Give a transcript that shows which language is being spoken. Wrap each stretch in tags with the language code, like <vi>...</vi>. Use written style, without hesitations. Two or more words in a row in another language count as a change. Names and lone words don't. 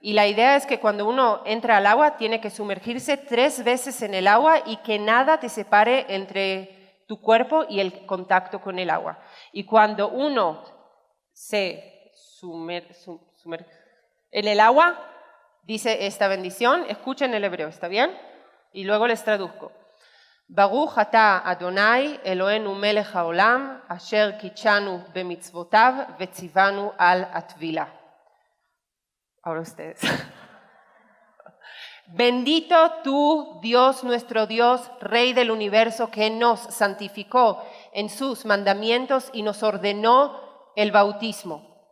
<es>Y la idea es que cuando uno entra al agua tiene que sumergirse 3 veces en el agua y que nada te separe entre tu cuerpo y el contacto con el agua. Y cuando uno se en el agua, dice esta bendición. Escuchen el hebreo, ¿está bien? Y luego les traduzco.</es> <he>ברוך אתה אדוני אלוהינו מלך העולם, אשר קדשנו במצוותיו וצונו על הטבילה.</he> <es>Ahora ustedes. Bendito tú, Dios, nuestro Dios, Rey del universo, que nos santificó en sus mandamientos y nos ordenó el bautismo.</es>